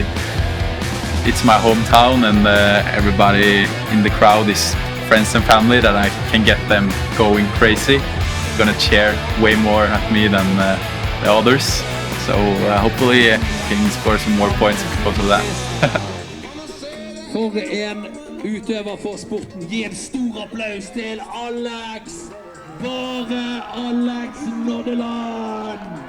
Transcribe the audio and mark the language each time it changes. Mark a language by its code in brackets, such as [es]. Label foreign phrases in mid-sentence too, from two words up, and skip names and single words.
[en] It's my hometown, and everybody in the crowd is friends and family that I can get them going crazy. Gonna cheer way more at me than the others. So hopefully I can score some more points because of that. [no] For en utøver for sporten. Gi en stor applaus til Alex. Bare Alex Nordeland.